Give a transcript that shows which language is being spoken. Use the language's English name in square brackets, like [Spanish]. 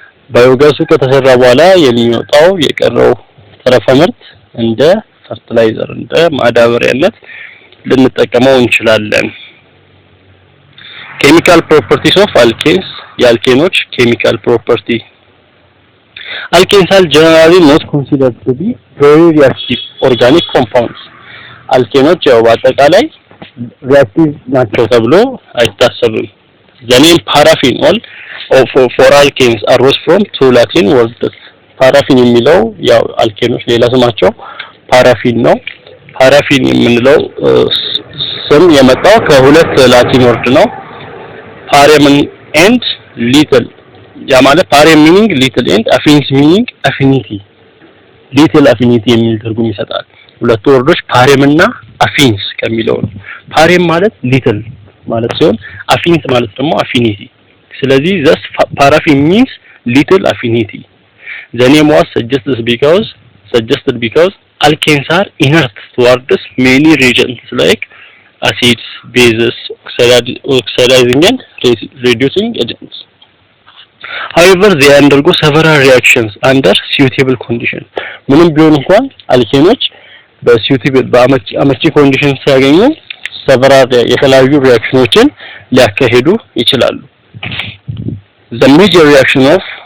[Amharic] ባዮጋሱ ከተሰራ በኋላ የሚወጣው የቀረው ተረፈ ምርት እንደ ፈርቲላይዘር እንደ ማዳበሪያነት ልንጠቀመው እንችላለን። Chemical properties of alkanes የአልኬኖች ኬሚካል ፕሮፐርቲ [English] Alkanes are generally not considered to be very reactive organic compounds. [Amharic] አልኬኖች ያው በአጠቃላይ reactive ናቸው ተብሎ አይታሰብም። [English] The name paraffin for alkanes arose from two Latin words. [Amharic] ፓራፊን የሚለው ያው አልኬኖች ሌላ ስማቸው ፓራፊን ነው። ፓራፊን የምንለው ስም የመጣው ከሁለት ላቲን ወርድ ነው። ፓሬም and little ያ ማለት ፓሬም meaning little and affinity meaning affinity little affinity የሚል ትርጉም ይሰጣል። ሁለቱ ወርዶች ፓሬም እና አፊንስ ከሚለው ነው። ፓሬም ማለት little ማለት ሲሆን አፊንስ ማለት ደግሞ affinity። ስለዚህ [English] thus paraffin means little affinity. The name was suggested because alkanes are inert towards many reagents like acids, bases, oxidizing and reducing agents. however they undergo several reactions under suitable conditions [Amharic] ምንም ቢሆን እንኳን አልኬኖች በsuitable በአመቺ ኮንዲሽን ሲያገኙ several የተለያዩ ሪአክሽኖችን ሊያካሂዱ ይችላሉ [English] the major reaction of